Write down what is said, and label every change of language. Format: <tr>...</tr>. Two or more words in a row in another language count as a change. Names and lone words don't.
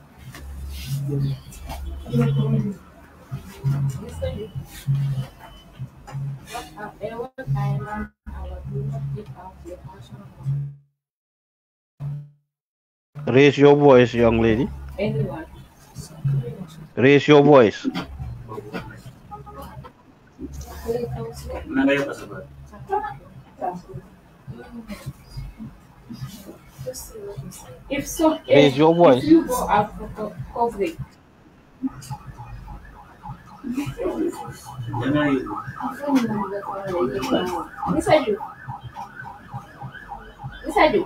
<en>What I learned about do not give out your personal Raise your voice, young lady. anyone. Raise your voice.</en> <wo>Na nga yokk sa baat.</wo> <en>If so, Raise your voice. if you go out for coverage,</en> <wo>Danga yi</wo> <en>Mr. You, Mr. You,</en>